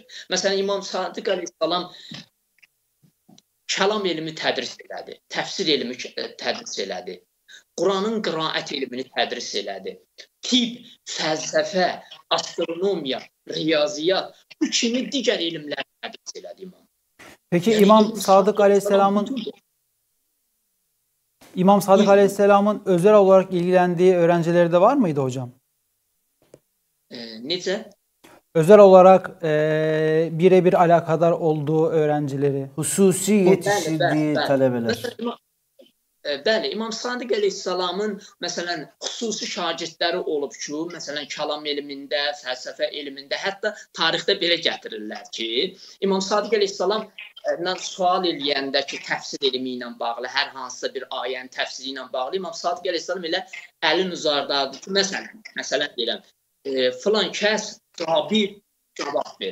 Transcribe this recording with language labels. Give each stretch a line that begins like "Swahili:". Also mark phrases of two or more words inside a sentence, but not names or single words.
Azerbaijani: Məsələn, İmam Sadiq əleyhissalam kəlam elmi tədris elədi, təfsir elmi tədris elədi, Quranın qiraət elmini tədris elədi. Tibb, fəlsəfə, astronomiya, riyaziyyat, bu kimi digər elmləri tədris elədi imam.
Turkish: Peki yəni, İmam Sadiq Aleyhisselam'ın özel olarak ilgilendiği öğrencileri de var mıydı hocam?
Azerbaijani: Necə?
Turkish: Özel olarak birebir alakadar olduğu öğrencileri. Hususi yetiştirdiği tələbələr.
Azerbaijani: Bəli, İmam Sadiq əleyhissalamın məsələn xüsusi şagirdləri olub ki, məsələn kəlam elmində, fəlsəfə elmində, hətta tarixdə belə gətirirlər ki, İmam Sadiq əleyhissalamdan sual eləyəndə ki, təfsir elmi ilə bağlı, hər hansısa bir ayənin təfsiri ilə bağlı, İmam Sadiq əleyhissalam elə əlin uzardadır ki, məsələn deyirəm, filan kəs cavab ver.